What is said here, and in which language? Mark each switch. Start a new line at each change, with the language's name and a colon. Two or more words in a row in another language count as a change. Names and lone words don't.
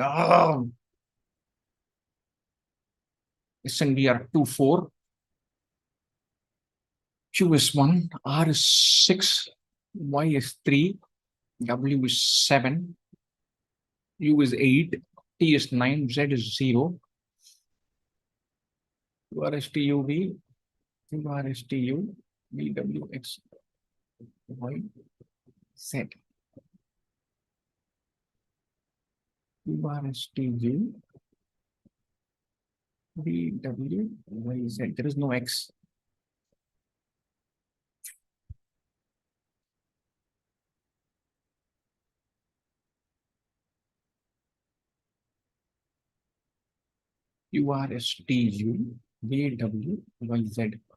English: Oh. S and V are 2, 4. Q is 1. R is 6. Y is 3. W is 7. U is 8. T is 9. Z is 0. U R S T U V. U R S T U V W X Y Z. U R S T U V W Y Z. There is no X. U R S T U V W Y Z.